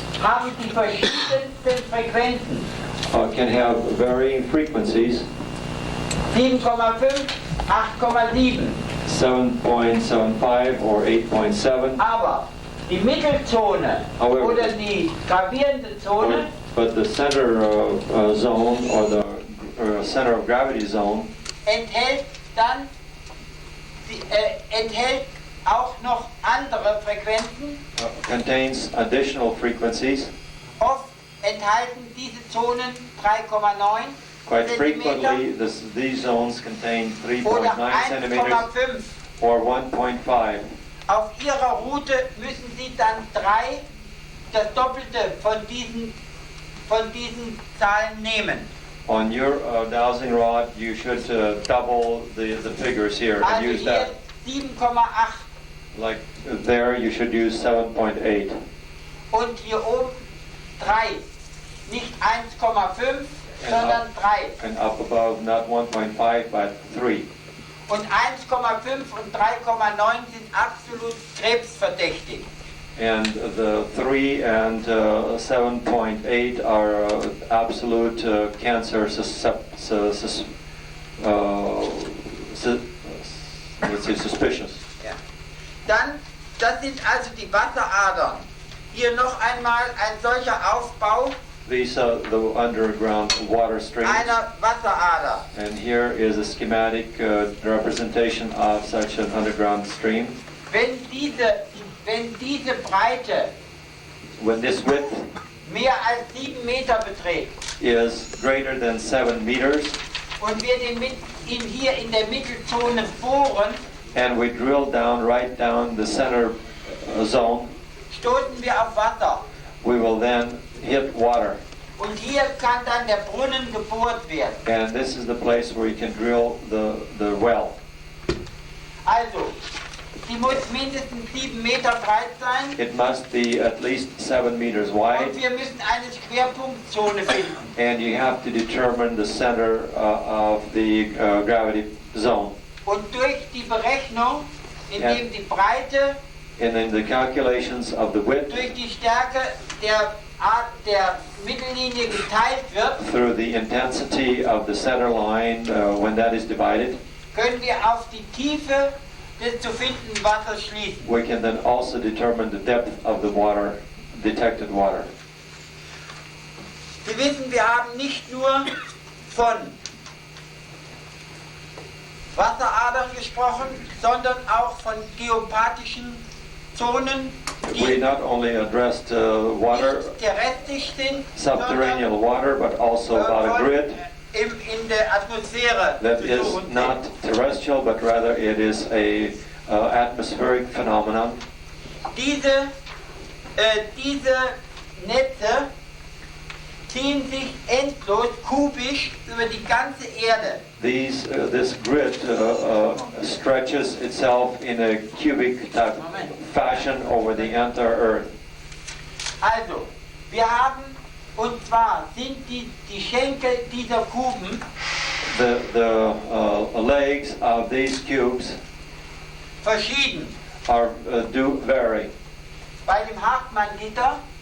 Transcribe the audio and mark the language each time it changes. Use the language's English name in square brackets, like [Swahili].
[German] haben die verschiedensten Frequenzen. [English] can have varying frequencies, [German] 7,5, 8,7. [English] 7.75 or 8.7. [German] Aber die Mittelzone [English] However, [German] oder die gravierende Zone [English] But the center zone or the center of gravity zone [German] enthält dann enthält auch noch andere Frequenzen. [English] contains additional frequencies. [German] Oft enthalten diese Zonen 3,9 [English] Quite [German] Zentimeter [English] frequently, these zones contain [German] oder [English] 3.9 centimeters [German] 1,5. [English] or 1.5. [German] Auf ihrer Route müssen Sie dann das Doppelte von diesen Zahlen nehmen. [English] On your dowsing rod, you should double the figures here and [German] Also [English] use [German] hier [English] that. [German] 7,8 [English] Like there, you should use 7.8. [German] und hier oben 3. Nicht 1,5, sondern 3. [English] And up above, not 1.5, but 3. [German] Und 1,5 und 3,9 sind absolut krebsverdächtig. [English] And the 3 and 7.8 are absolute cancer suspicious. [German] Ja. Dann, das sind also die Wasseradern. Hier noch einmal ein solcher Aufbau [English] These are the underground water streams. [German] einer Wasserader. [English] And here is a schematic representation of such an underground stream. [German] Wenn diese Breite [English] When this width [German] mehr als 7 Meter beträgt [English] is greater than 7 meters, [German] und wir ihn hier in der Mittelzone bohren, [English] and we drill down right down the center zone, [German] stoßen wir auf Wasser. [English] we will then hit water. [German] Und hier kann dann der Brunnen gebohrt werden. [English] And this is the place where you can drill the well. [German] Also, sie muss mindestens 7 Meter breit sein [English] It must be at least 7 meters [German] und [English] wide, [German] wir müssen eine Schwerpunktzone finden. [English] and you have to determine the center of the gravity zone. [German] Und durch die Berechnung, indem die Breite [English] And in the calculations of the width [German] durch die Stärke der Mittellinie geteilt wird, [English] through the intensity of the center line, when that is divided, [German] können wir auf die Tiefe des zu findenden Wassers schließen. [English] we can then also determine the depth of the water, detected water. [German] Sie wissen, wir haben nicht nur von Wasseradern gesprochen, sondern auch von geopathischen Zonen, [English] We [German] die [English] not only addressed water, [German] nicht terrestrisch sind, [English] subterranean water, but also about a grid [German] in der Atmosphäre [English] that [German] zu [English] is [German] suchen [English] not [German] sind. [English] terrestrial, but rather it is a atmospheric phenomenon. [German] Diese Netze ziehen sich endlos kubisch über die ganze Erde. [English] This grid stretches itself in a cubic type fashion over the entire Earth. [German] Also, Wir haben, und zwar sind die Schenkel dieser Kuben [English] The legs of these cubes [German] verschieden. [English] do vary. [German] Bei dem Hartmann-Gitter